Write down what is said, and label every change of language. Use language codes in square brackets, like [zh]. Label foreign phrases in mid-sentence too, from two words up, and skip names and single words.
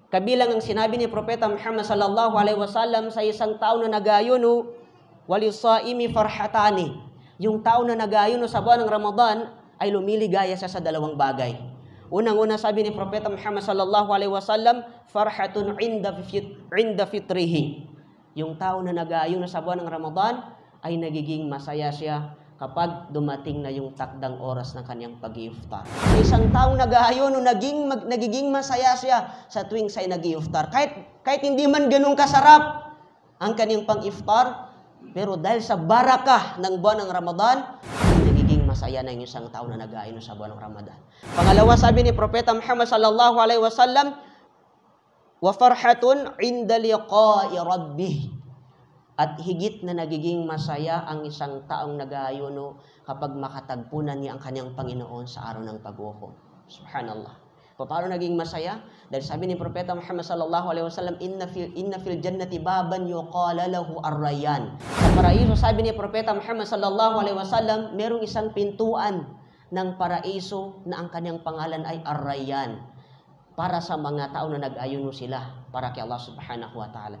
[tl] Kabilang ang sinabi ni Propeta Muhammad [ar] صلى الله عليه وسلم [tl] sa isang tao na nag-aayuno, [ar] وللصائم فرحتان. [tl] Yung tao na nag-aayuno sa buwan ng Ramadan ay lumiligaya siya sa dalawang bagay. Unang-una sabi ni Propeta Muhammad [ar] صلى الله عليه وسلم, فرحة عند فطره. [tl] Yung tao na nag-aayuno sa buwan ng Ramadan ay nagiging masaya siya kapag dumating na yung takdang oras ng kanyang pag-iftar. Isang taong nag-aayuno, nagiging masaya siya sa tuwing siya'y nag-iftar. Kahit hindi man ganun kasarap ang kanyang pang-iftar, pero dahil sa barakah ng buwan ng Ramadan, nagiging masaya na yung isang tao na nag-aayuno sa buwan ng Ramadan. Pangalawa, sabi ni Propeta Muhammad [ar] صلى الله عليه وسلم, وفرحة عند لقاء ربه. [tl] At higit na nagiging masaya ang isang taong nag-aayuno kapag makatagpunan niya ang kanyang Panginoon sa araw ng pag-uhukom. Subhanallah. Paano naging masaya? Dahil sabi ni Propeta Muhammad [ar] صلى الله عليه وسلم, إن في الجنة بابا يقال له الريان. [tl] Sa paraiso, sabi ni Propeta Muhammad [ar] صلى الله عليه وسلم, [tl] merong isang pintuan ng paraiso na ang kanyang pangalan ay ar-rayyan, para sa mga tao na nag-ayuno sila para kay Allah [ar] سبحانه وتعالى.